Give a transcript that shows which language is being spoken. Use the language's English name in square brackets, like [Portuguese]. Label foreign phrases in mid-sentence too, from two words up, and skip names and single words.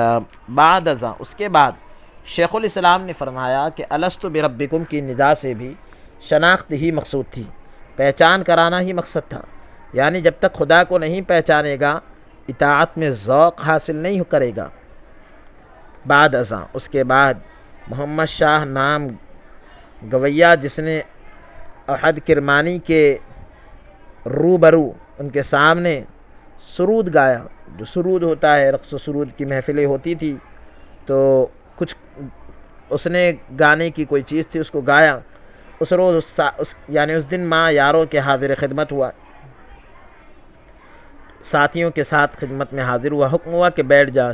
[Urdu] بعد ازاں اس کے بعد شیخ الاسلام نے فرمایا کہ [Arabic] الست بربکم [Urdu] کی ندا سے بھی شناخت ہی مقصود تھی، پہچان کرانا ہی مقصد تھا، یعنی جب تک خدا کو نہیں پہچانے گا، اطاعت میں ذوق حاصل نہیں کرے گا۔ بعد ازاں اس کے بعد محمد شاہ نام گویا جس نے احد کرمانی کے روبرو ان کے سامنے سرود گایا، جو سرود ہوتا ہے، رقص و سرود کی محفلیں ہوتی تھی، تو کچھ اس نے گانے کی کوئی چیز تھی، اس کو گایا۔ اس روز یعنی اس دن ماں یاروں کے حاضر خدمت ہوا، ساتھیوں کے ساتھ خدمت میں حاضر ہوا، حکم ہوا کہ بیٹھ جا۔